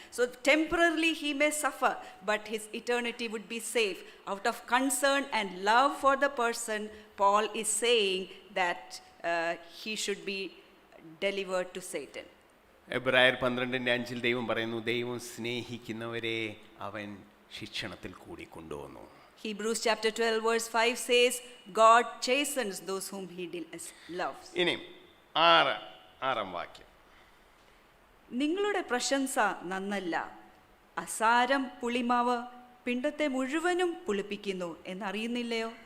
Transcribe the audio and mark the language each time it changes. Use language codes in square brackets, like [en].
[en] So temporarily he may suffer, but his eternity would be safe. Out of concern and love for the person, Paul is saying that he should be delivered to Satan. [ml] എബ്രായർ 12:5 ദൈവം പറയുന്നു, ദൈവം സ്നേഹിക്കുന്നവരെ അവൻ ശിക്ഷണത്തിൽ കൂടി കൊണ്ടുവന്നു. [en] Hebrews chapter 12 verse 5 says, God chastens those whom he loves. [ml] ഇനി 6-ാം വാക്യം. നിങ്ങളുടെ പ്രശംസ നന്നല്ല, അസാരം പുളിമാവ് പിണ്ടത്തെ മുഴുവനും പുളിപ്പിക്കുന്നു എന്നറിയുന്നില്ലയോ?